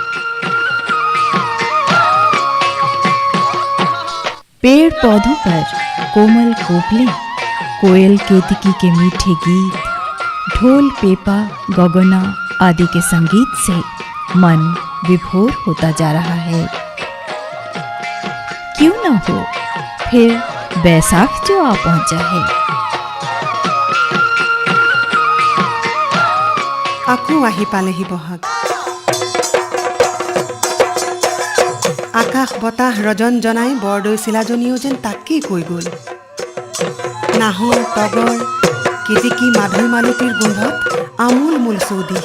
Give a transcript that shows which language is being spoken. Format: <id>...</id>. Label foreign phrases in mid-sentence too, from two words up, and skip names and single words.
<hi>पेड़ पौधों पर कोमल कोपले, कोयल केतकी के मीठे गीत, ढोल पेपा गगना आदि के संगीत से मन विभोर होता जा रहा है। क्यों न हो फिर बैसाख जो आ पहुंचा है।</hi> <as>আকৌ আহি পালেহি বহাগ। আকাশ বতাহ ৰজন জনাই বৰদৈচিলাজনীও যেন তাকেই কৈ গ'ল। নাহৰ, তগৰ, কেতেকী, মাধৈ মালতীৰ গোন্ধত আমোল মোল চৌদিশ।</as>